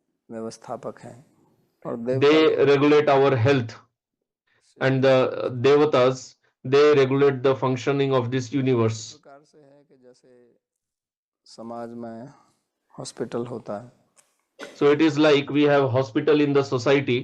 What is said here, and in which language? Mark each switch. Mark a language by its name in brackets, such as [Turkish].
[Hindi] व्यवस्थापक हैं और देवता [English] they [Hindi] लोग [English] regulate our health, and [Hindi] सृष्टि के [English] the [Hindi] व्यवस्थापक हैं। [English] devatas, they regulate the functioning of this [Hindi] तो इसी [English] universe. [Hindi] प्रकार से है कि जैसे समाज में हॉस्पिटल होता है, [English] So it is like we have hospital in the society.